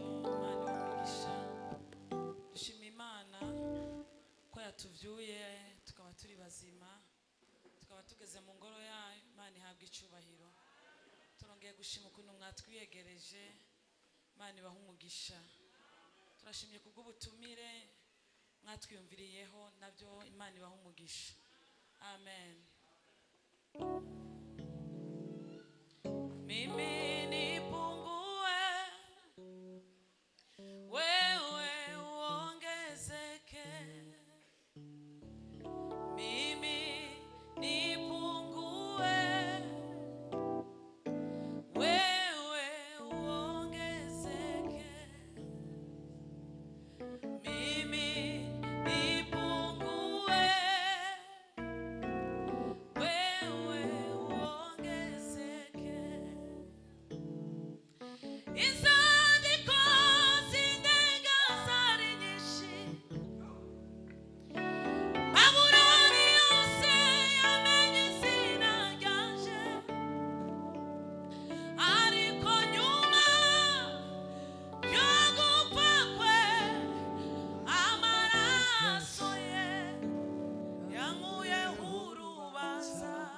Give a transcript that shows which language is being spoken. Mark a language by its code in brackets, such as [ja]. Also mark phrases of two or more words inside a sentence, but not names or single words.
[rn] Imana umugisha, dushima Imana ko yatuvyuye tukaba turi bazima, tukaba tugeze mu ngoro yayo. Imana ihabwa icubahiro. Turongeye gushima ukuntu mwatwiyegereje. Imana ibaha umugisha. Turashimye kubw'ubutumire mwatwiyumviriyeho, nabyo Imana ibaha umugisha. Amen. [sw] Mimi nipungue, wewe uongezeke. Mimi nipungue, wewe uongezeke. Mimi nipungue, wewe uongezeke. [rn] Izandiko zindenga zari nyinshi, Babuloni yose yamenye izina ryanje. Ariko nyuma yo gupfa kwe, amaraso ye yankuyeho urubanza.